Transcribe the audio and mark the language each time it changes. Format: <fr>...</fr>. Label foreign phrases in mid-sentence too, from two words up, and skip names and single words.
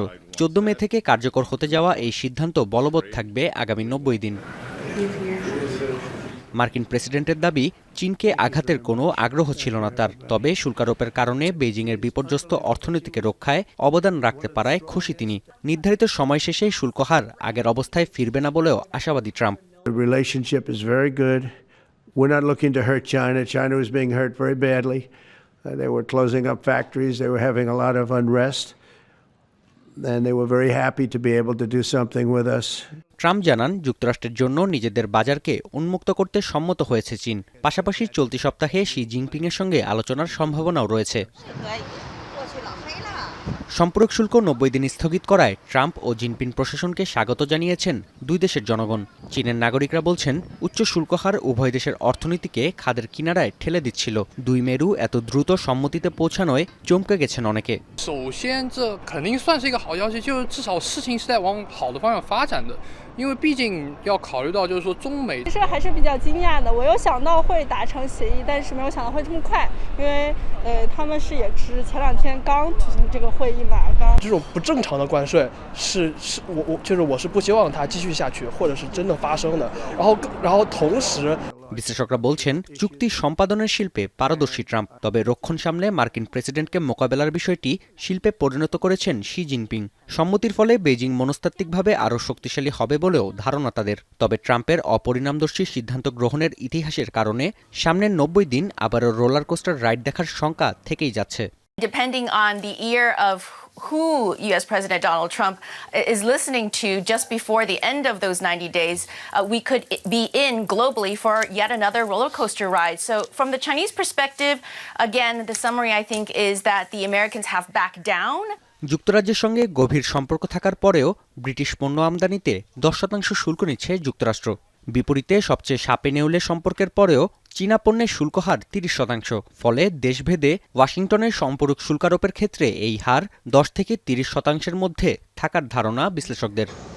<bn>14 মে থেকে কার্যকর হতে যাওয়া এই সিদ্ধান্ত বলবৎ থাকবে আগামী 90 দিন। মার্কিন প্রেসিডেন্টের দাবি, চীনকে আঘাতের কোনো আগ্রহ ছিল না তার। তবে শুল্কারোপের কারণে বেইজিংয়ের বিপর্যস্ত অর্থনীতিকে রক্ষায় অবদান রাখতে পারায় খুশি তিনি। নির্ধারিত সময় শেষে শুল্ক হার আগের অবস্থায় ফিরবে না বলেও আশাবাদী ট্রাম্প।</bn> <en>The relationship is very good. We're not looking to hurt China. China was being hurt very badly. They were closing up factories. They were having a lot of unrest. And they were very happy to be able to do something with us.</en> <bn>ট্রাম্প জানান, যুক্তরাষ্ট্রের জন্য নিজেদের বাজারকে উন্মুক্ত করতে সম্মত হয়েছে চীন। পাশাপাশি চলতি সপ্তাহে শি জিনপিংয়ের সঙ্গে আলোচনার সম্ভাবনাও রয়েছে। সম্পূরক শুল্ক 90 দিন স্থগিত করায় ট্রাম্প ও জিনপিং প্রশাসনকে স্বাগত জানিয়েছেন দুই দেশের জনগণ। চীনের নাগরিকরা বলছেন, উচ্চ শুল্ক হার উভয় দেশের অর্থনীতিকে খাদের কিনারায় ঠেলে দিচ্ছিল। দুই মেরু এত দ্রুত সম্মতিতে পৌঁছানোয় চমকে গেছেন অনেকে।</bn> <zh>因为毕竟要考虑到就是说中美，其实还是比较惊讶的。我有想到会达成协议，但是没有想到会这么快，因为他们是也是前2天刚举行这个会议嘛，这种不正常的关税我是不希望它继续下去，或者是真的发生的。然后同时。</zh> <bn>বিশ্লেষকরা বলছেন, চুক্তি সম্পাদনের শিল্পে পারদর্শী ট্রাম্প। তবে রক্ষণ সামলে মার্কিন প্রেসিডেন্টকে মোকাবেলার বিষয়টি শিল্পে পরিণত করেছেন শি জিনপিং। সম্মতির ফলে বেইজিং মনস্তাত্ত্বিকভাবে আরও শক্তিশালী হবে বলেও ধারণা তাদের। তবে ট্রাম্পের অপরিণামদর্শী সিদ্ধান্ত গ্রহণের ইতিহাসের কারণে সামনের 90 দিন আবারও</bn> <en>roller coaster ride</en> <bn>দেখার শঙ্কা থেকেই যাচ্ছে।</bn> <en>Depending on the ear of who U.S. President Donald Trump is listening to just before the end of those 90 days, we could be in globally for yet another roller coaster ride. So from the Chinese perspective, again, the summary I think is that the Americans have backed down.</en> <bn>যুক্তরাজ্যের সঙ্গে গভীর সম্পর্ক থাকার পরেও ব্রিটিশ পণ্য আমদানিতে 10% শুল্ক নিচ্ছে যুক্তরাষ্ট্র। বিপরীতে সবচেয়ে সাপে নেউলে সম্পর্কের পরেও চীনা পণ্যের শুল্ক হার 30%। ফলে দেশভেদে ওয়াশিংটনের সম্পূরক শুল্কারোপের ক্ষেত্রে এই হার 10 থেকে 30% মধ্যে থাকার ধারণা বিশ্লেষকদের।</bn>